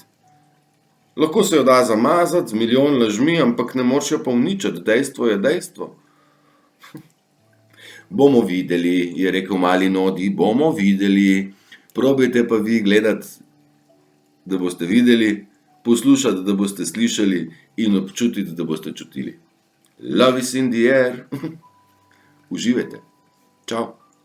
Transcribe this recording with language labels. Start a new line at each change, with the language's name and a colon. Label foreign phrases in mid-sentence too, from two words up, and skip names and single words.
Slovenian: Lahko se jo da zamazati z milijon lažmi, ampak ne moreš jo pa uničiti, dejstvo je dejstvo. Bomo videli, je rekel mali Nodi, bomo videli. Probajte pa vi gledati, da boste videli, poslušati, da boste slišali in občutiti, da boste čutili.
English: Love is in the air.
Slovenian: Uživajte. Čau.